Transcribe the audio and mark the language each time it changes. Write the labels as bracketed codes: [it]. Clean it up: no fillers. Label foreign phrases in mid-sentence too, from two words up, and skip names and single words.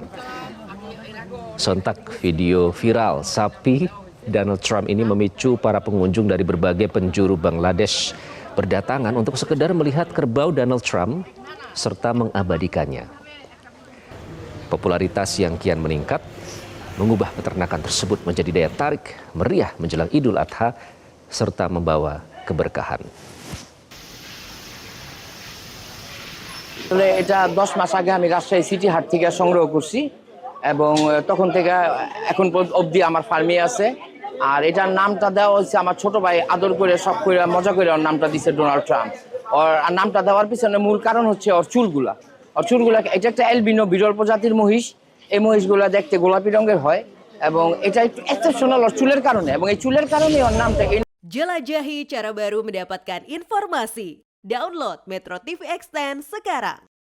[id] Sontak video viral sapi Donald Trump ini memicu para pengunjung dari berbagai penjuru Bangladesh berdatangan untuk sekedar melihat kerbau Donald Trump serta mengabadikannya. Popularitas yang kian meningkat mengubah peternakan tersebut menjadi daya tarik meriah menjelang Idul Adha serta membawa keberkahan. [bn] এটা 10 মাস আগে আমি রাজশাহী সিটি হাট থেকে সংগ্রহ করছি এবং তখন থেকে এখন অবধি আমার ফার্মে আছে। আর এটার নামটা দেওয়া হয়েছে আমার ছোট ভাই আদর করে সব করে মজা করে ওর নামটা দিয়েছে ডোনাল্ড ট্রাম্প। ওর নামটা দেওয়ার পিছনে মূল কারণ হচ্ছে ওর চুলগুলা। এটা একটা অ্যালবিনো বিরল প্রজাতির মহিষ। এই মহিষগুলা দেখতে গোলাপি রঙের হয় এবং এটা একটু এক্সেপশনাল ওর চুলের কারণে, এবং এই চুলের কারণে ওর নামটা। [id] Jelajahi cara baru mendapatkan informasi. Download Metro TV Extend sekarang.